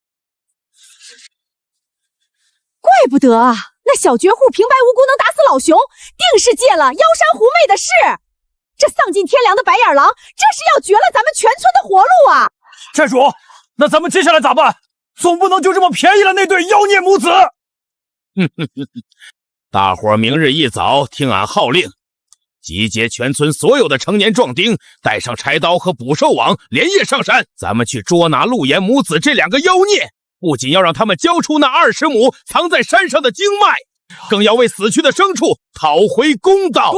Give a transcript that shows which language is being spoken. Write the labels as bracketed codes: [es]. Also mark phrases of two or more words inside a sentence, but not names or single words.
[zh] 怪不得啊，那小絕戶平白無故能打死老熊，定是借了妖山狐媚的事。這喪盡天良的白眼狼，這是要絕了咱們全村的活路啊！寨主，那咱們接下來咋辦？總不能就這麼便宜了那對妖孽母子。大夥明日一早聽俺號令，集結全村所有的成年壯丁，帶上柴刀和捕獸網，連夜上山。咱們去捉拿陸岩母子這兩個妖孽，不僅要讓他們交出那20畝藏在山上的經脈，更要為死去的牲畜討回公道。